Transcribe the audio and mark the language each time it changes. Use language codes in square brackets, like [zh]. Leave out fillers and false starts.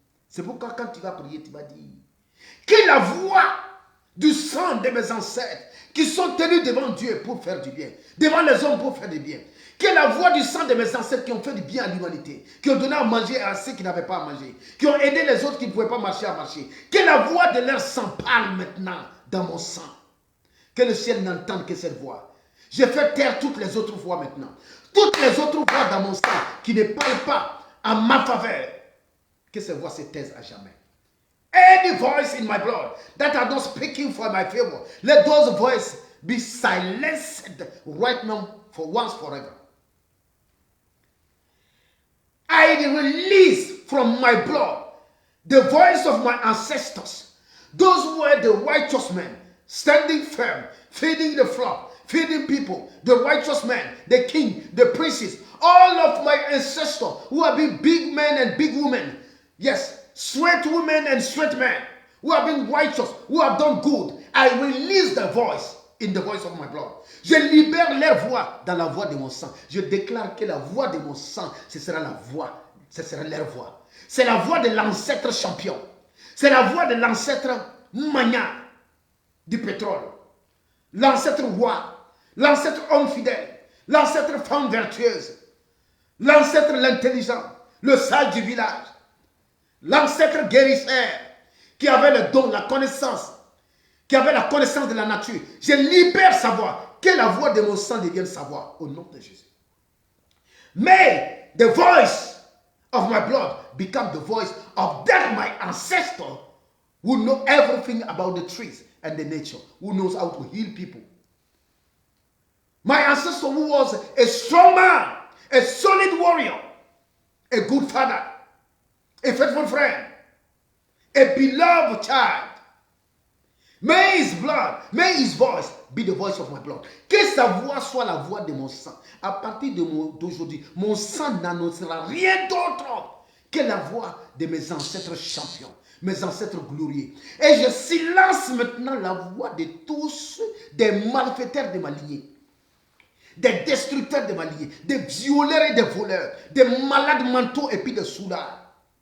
[fr] C'est pourquoi quand tu vas prier, tu vas dire que la voix du sang de mes ancêtres qui sont tenus devant Dieu pour faire du bien, devant les hommes pour faire du bien, que la voix du sang de mes ancêtres qui ont fait du bien à l'humanité, qui ont donné à manger à ceux qui n'avaient pas à manger, qui ont aidé les autres qui ne pouvaient pas marcher à marcher, que la voix de leur sang parle maintenant dans mon sang. Que le ciel n'entende que cette voix. Je fais taire toutes les autres voix maintenant. Toutes les autres voix dans mon sang qui ne parlent pas en ma faveur. Que ces voix se taisent à jamais. [en] Any voice in my blood that are not speaking for my favor, let those voices be silenced right now for once forever. I release from my blood the voice of my ancestors. Those were the righteous men standing firm, feeding the flock, feeding people, the righteous man, the king, the princes, all of my ancestors who have been big men and big women. Yes, straight women and straight men who have been righteous, who have done good. I release the voice in the voice of my blood. [fr] Je libère leur voix dans la voix de mon sang. Je déclare que la voix de mon sang, ce sera la voix, ce sera leur voix. C'est la voix de l'ancêtre champion. C'est la voix de l'ancêtre mania du pétrole. L'ancêtre roi, l'ancêtre homme fidèle, l'ancêtre femme vertueuse, l'ancêtre l'intelligent, le sage du village, l'ancêtre guérisseur qui avait le don, la connaissance, qui avait la connaissance de la nature. Je libère sa voix. Que la voix de mon sang devienne sa voix au nom de Jésus. [en] May the voice of my blood become the voice of that my ancestor who know everything about the trees and the nature, who knows how to heal people. My ancestor who was a strong man, a solid warrior, a good father, a faithful friend, a beloved child. May his blood, may his voice be the voice of my blood. [fr] Que sa voix soit la voix de mon sang. À partir d'aujourd'hui, mon sang n'annoncera rien d'autre que la voix de mes ancêtres champions, mes ancêtres glorieux. Et je silence maintenant la voix de tous des malfaiteurs de ma lignée, des destructeurs de ma lignée, des violeurs et des voleurs, des malades mentaux et puis des soulards.